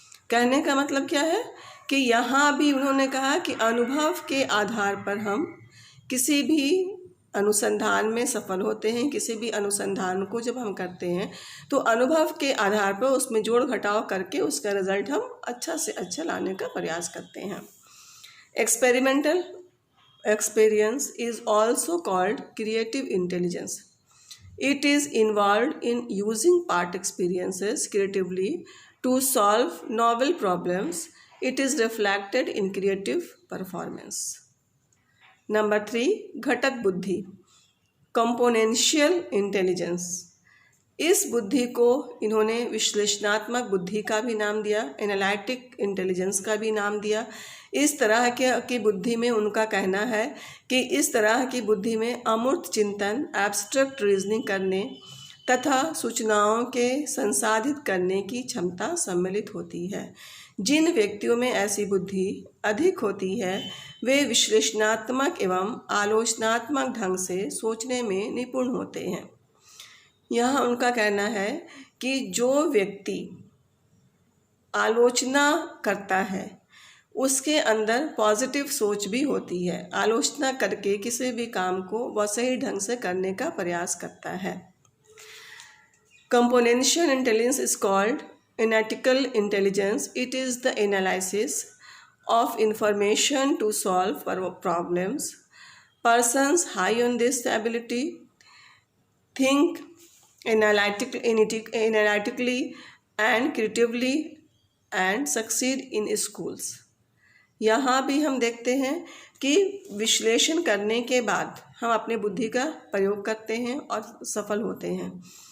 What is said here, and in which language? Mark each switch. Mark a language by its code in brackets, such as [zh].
[hi] कहने का मतलब क्या है कि यहाँ भी उन्होंने कहा कि अनुभव के आधार पर हम किसी भी अनुसंधान में सफल होते हैं। किसी भी अनुसंधान को जब हम करते हैं तो अनुभव के आधार पर उसमें जोड़ घटाव करके उसका रिजल्ट हम अच्छा से अच्छा लाने का प्रयास करते हैं। [en] Experimental experience is also called creative intelligence. It is involved in using past experiences creatively to solve novel problems. It is reflected in creative performance. [hi] Number 3, घटक बुद्धि, कंपोनेंशियल इंटेलिजेंस। इस बुद्धि को इन्होंने विश्लेषणात्मक बुद्धि का भी नाम दिया, एनालिटिक इंटेलिजेंस का भी नाम दिया। इस तरह की बुद्धि में उनका कहना है कि इस तरह की बुद्धि में अमूर्त चिंतन, एब्स्ट्रैक्ट रीजनिंग करने तथा सूचनाओं के संसाधित करने की क्षमता सम्मिलित होती है। जिन व्यक्तियों में ऐसी बुद्धि अधिक होती है वे विश्लेषणात्मक एवं आलोचनात्मक ढंग से सोचने में निपुण होते हैं। यहाँ उनका कहना है कि जो व्यक्ति आलोचना करता है उसके अंदर पॉजिटिव सोच भी होती है। आलोचना करके किसी भी काम को वह सही ढंग से करने का प्रयास करता है। [en] Componential intelligence is called analytical intelligence. It is the analysis of information to solve problems. Persons high on this ability think analytically and creatively and succeed in schools. [hi] यहाँ भी हम देखते हैं कि विश्लेषण करने के बाद हम अपनी बुद्धि का प्रयोग करते हैं और सफल होते हैं।